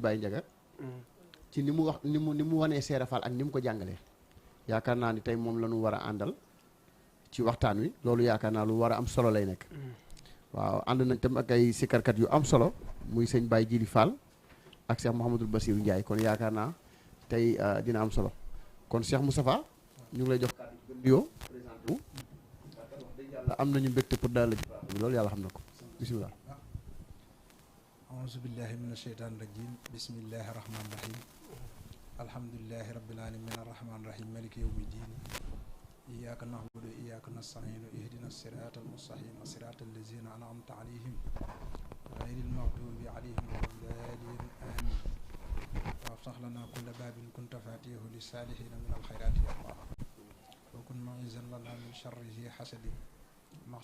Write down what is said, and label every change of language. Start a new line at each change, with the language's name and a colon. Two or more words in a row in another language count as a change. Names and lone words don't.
Wolof: Baye Ndiaga ci ni mu wax ni mu wanee Seera Fall ak ni mu ko jàngalee yaakaar naa ni tey moom la ñu war a àndal ci waxtaan wi loolu yaakaar naa lu war a am solo lay nekk waaw ànd nañ tam ak ay sikarkat yu am solo muy sëñ Baye Jili Fall ak Cheikh Mouhamadul Bassirou Ndiaye kon yaakaar naa tey dina am solo kon Cheikh Moustapha ñu ngi lay jox kàddu gi nuyoo présenté wu am nañu mbégte pour daal la ci loolu yàlla xam na ko bisimilah.
Arabic: أعوذ بالله من الشيطان الرجيم بسم الله الرحمن الرحيم الحمد لله رب العالمين الرحمن الرحيم مالك يوم الدين إياك نعبد وإياك نستعين اهدنا الصراط المستقيم صراط الذين أنعمت عليهم غير المغضوب عليهم ولا الضالين آمين وافتح لنا كل باب كنت فاتحه للصالحين من الخيرات يا الله وكن معيذا لنا من شر ذي حسد مع